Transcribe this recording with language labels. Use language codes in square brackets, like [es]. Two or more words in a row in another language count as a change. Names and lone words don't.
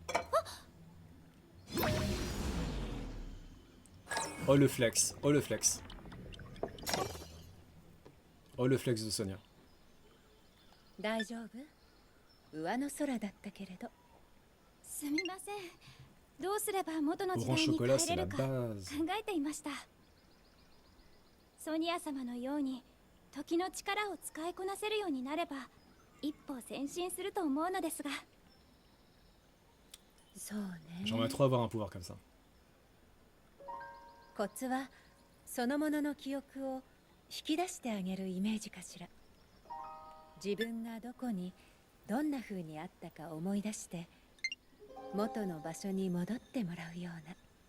[fr] Oh le flex, oh le flex. Oh le flex de Sonia. Orange chocolat, c'est la base. [ja] ソニア様のように時の力を使いこなせるようになれば一歩前進すると思うのですが。そうね。 [fr] J'aimerais trop avoir un pouvoir comme ça. [ja] コツはそのものの記憶を引き出してあげるイメージかしら。自分がどこにどんな風にあったか思い出して元の場所に戻ってもらうような。